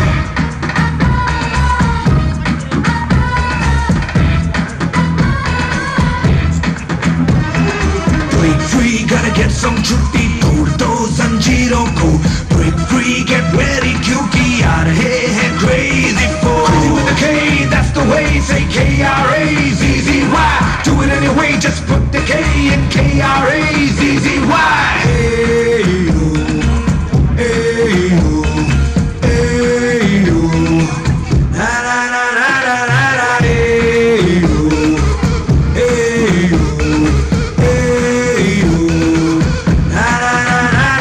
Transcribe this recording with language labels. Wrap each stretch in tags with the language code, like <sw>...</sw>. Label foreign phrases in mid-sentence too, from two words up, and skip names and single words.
<en>Break free, gotta get some chutti, tour to zanjiro ko. Break free, get ready,</en> <hi>क्योंकि आ रहे हैं</hi> <en>crazy four. Crazy with the K, that's the way, say K-R-A-Z-Z-Y. Do it anyway, just put the K in K-R-A-Z-Z-Y. Hey-o, hey-o, hey-o, na-na-na-na-na-na, hey-o, hey-o, hey-o, na-na-na-na-na.</en>